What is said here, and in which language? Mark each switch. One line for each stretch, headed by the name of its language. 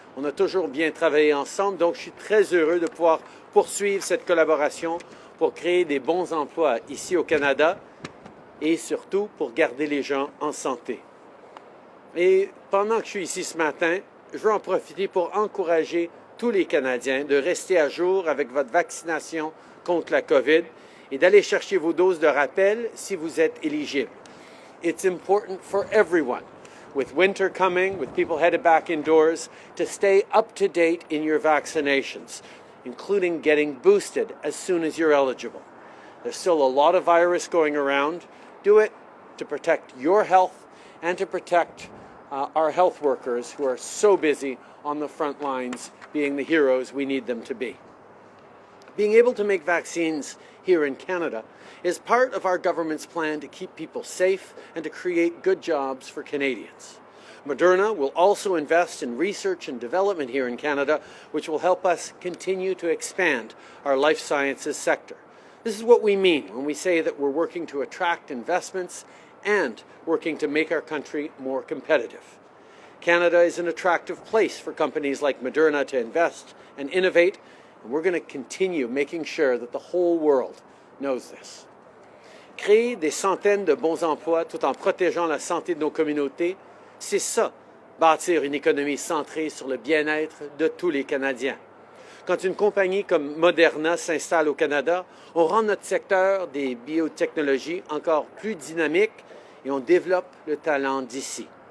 French: On a toujours bien travaillé ensemble, donc je suis très heureux de pouvoir poursuivre cette collaboration pour créer des bons emplois ici au Canada et surtout pour garder les gens en santé. Et pendant que je suis ici ce matin, je veux en profiter pour encourager tous les Canadiens de rester à jour avec votre vaccination contre la COVID et d'aller chercher vos doses de rappel si vous êtes éligible.
English: It's important for everyone, with winter coming, with people headed back indoors, to stay up to date in your vaccinations, including getting boosted as soon as you're eligible. There's still a lot of virus going around. Do it to protect your health and to protect our health workers who are so busy on the front lines being the heroes we need them to be. Being able to make vaccines here in Canada is part of our government's plan to keep people safe and to create good jobs for Canadians. Moderna will also invest in research and development here in Canada, which will help us continue to expand our life sciences sector. This is what we mean when we say that we're working to attract investments and working to make our country more competitive. Canada is an attractive place for companies like Moderna to invest and innovate, and we're going to continue making sure that the whole world knows this.
French: Créer des centaines de bons emplois tout en protégeant la santé de nos communautés, c'est ça, bâtir une économie centrée sur le bien-être de tous les Canadiens. Quand une compagnie comme Moderna s'installe au Canada, on rend notre secteur des biotechnologies encore plus dynamique et on développe le talent d'ici.